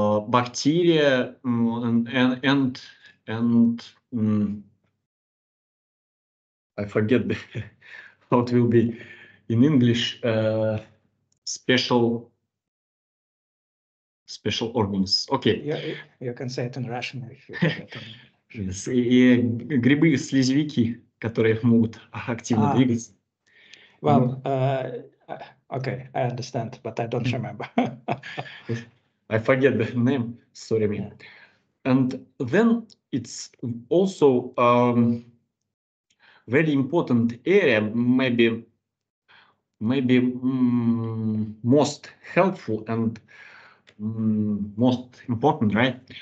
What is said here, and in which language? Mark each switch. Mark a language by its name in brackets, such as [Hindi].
[English] bacteria and I forget how it will be in English. Special organisms. Okay. You can say it in Russian if you [Russian] грибы-слизневики, которые могут активно двигаться. [English] Well, okay, I understand, but I don't remember. I forget the name, sorry me. And then it's also very important area, maybe most helpful and most important, right?